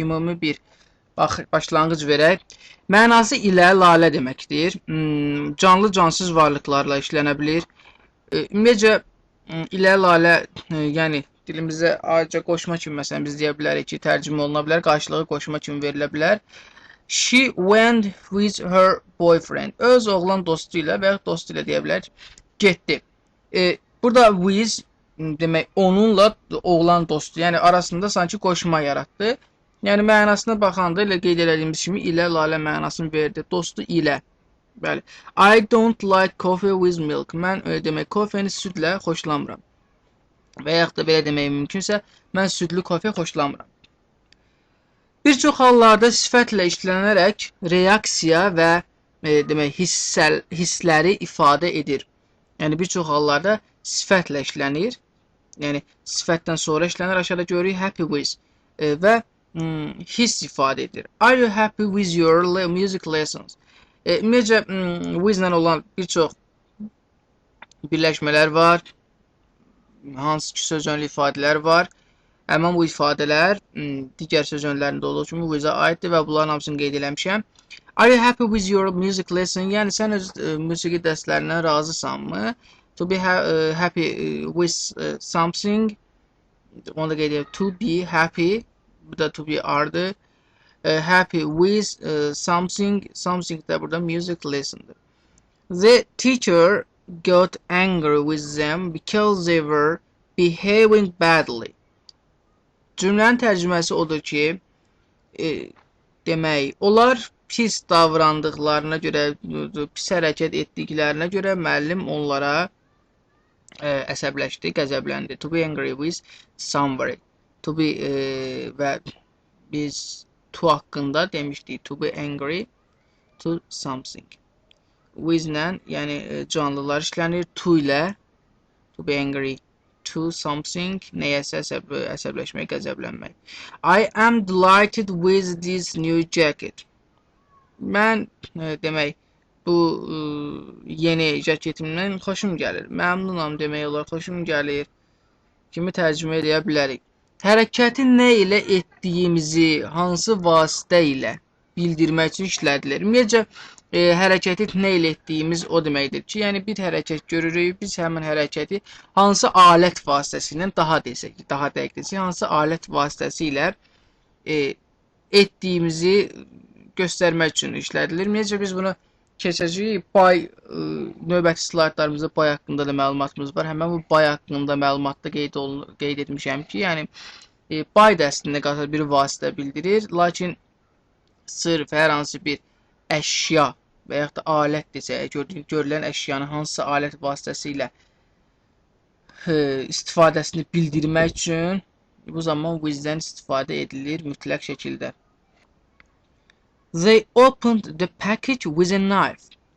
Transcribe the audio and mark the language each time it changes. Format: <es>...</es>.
<az>Ümumi bir başlanğıc verək. Mənası ilə lalə deməkdir. Canlı, cansız varlıqlarla işlənə bilir. Ümumiyyətcə, ilə lalə, yəni dilimizə ayrıca qoşma kimi, məsələn, biz deyə bilərik ki, tərcümə oluna bilər, qarşılığı qoşma kimi verilə bilər.</az> <en>She went with her boyfriend.</en> <az>Öz oğlan dostu ilə və ya dostu ilə deyə bilər, getdi. Burada with demək, onunla oğlan dostu, yəni arasında sanki qoşma yaratdı. Yəni mənasına baxanda elə qeyd etdiyimiz kimi ilə lalə mənasını verdi. Dostu ilə. Bəli.</az> <en>I don't like coffee with milk.</en> <az>Mən demək, kofeni südlə xoşlamıram. Və yaxud da belə demək mümkünsə, mən südlü kofe xoşlamıram. Bir çox hallarda sifətlə işlənərək reaksiya və demək, hissləri ifadə edir. Yəni bir çox hallarda sifətlə işlənir. Yəni sifətdən sonra işlənir. Aşağıda görürük happy with və hiss ifadə edir.</az> <en>Are you happy with your music lessons?</en> <az>Ümumiyyətcə with ilə olan bir çox birləşmələr var. Hansı ki sözönlü ifadələr var. Həmin bu ifadələr digər sözönlərində olduğu kimi with-ə aiddir və bunların hamısını qeyd eləmişəm.</az> <en>Are you happy with your music lesson?</en> <az>Yəni sən öz musiqi dərslərindən razısanmı?</az> <en>To be happy with something.</en> <az>Onu da qeyd edirəm.</az> <en>To be happy.</en> <az>Bu da to be ardı.</az> <en>Happy with something.</en> <az>Something də burada music lesson'dır.</az> <en>The teacher got angry with them because they were behaving badly.</en> <az>Cümlənin tərcüməsi odur ki, demək, onlar pis davrandıqlarına görə, pis hərəkət etdiklərinə görə müəllim onlara əsəbləşdi, qəzəbləndi.</az> <en>To be angry with somebody.</en> <az>To be və biz to haqqında demişdik.</az> <en>To be angry to something.</en> <az>With ilə, yəni canlılar işlənir. To ilə,</az> <en>to be angry to something,</en> <az>nəyəsə əsəbləşmək, qəzəblənmək.</az> <en>I am delighted with this new jacket.</en> <az>Mən, demək, bu yeni jaketimdən xoşum gəlir. Məmnunam demək olar, xoşum gəlir kimi tərcümə edə bilərik. Hərəkəti nə ilə etdiyimizi hansı vasitə ilə bildirmək üçün işlədilir. Ümumiyyətcə, hərəkəti nə ilə etdiyimiz o deməkdir ki, yəni bir hərəkət görürük, biz həmin hərəkəti hansı alət vasitəsilə, daha desək, daha dəqiq desək, hansı alət vasitəsilə etdiyimizi göstərmək üçün işlədilir. Ümumiyyətcə, biz bunu keçəcəyik. Bay, növbəti slaydlarımızda bay haqqında da məlumatımız var. Həmən bu bay haqqında məlumatda qeyd etmişəm ki, yəni bay da əslində bir vasitə bildirir, lakin sırf hər hansı bir əşya və yaxud da alət desək, görülən əşyanın hansısa alət vasitəsilə istifadəsini bildirmək üçün bu zaman with-dən istifadə edilir mütləq şəkildə.</az> <en>They opened the package with a knife.</en>